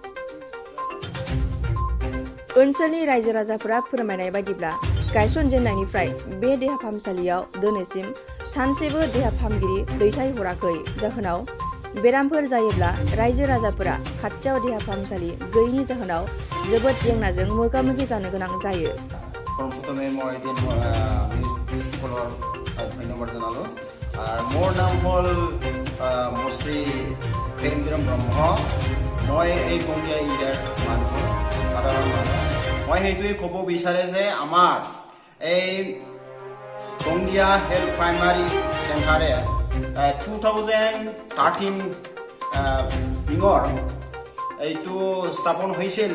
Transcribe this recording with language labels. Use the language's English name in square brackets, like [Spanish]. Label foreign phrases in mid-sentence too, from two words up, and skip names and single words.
[Bodo] ओनसोलनि रायजो राजाफोरा फोरमायनाय बायदिब्ला गायसनजेननायनिफ्राय बे देहा फाहामसालियाव दिनैसिम सानसेबो देहा फाहामगिरि दैथायहराखै। जाहोनाव बेरामफोर जायोब्ला रायजो राजाफोरा खाथियाव देहा फाहामसालि गैयैनि जाहोनाव जोबोद जेंनाजों मोगा-मोगि जानो गोनां जायो। [Assamese] মোৰ নাম হ'ল মুশ্ৰী প্ৰেমবিৰম ব্ৰহ্ম। মই এই গঙিয়া এৰিয়াৰ মানুহ, সাধাৰণ মানুহ। মই সেইটোৱে ক'ব বিচাৰে যে আমাৰ এই গঙিয়া [English] health primary centre [Assamese] 2013 দিনৰ এইটো স্থাপন হৈছিল।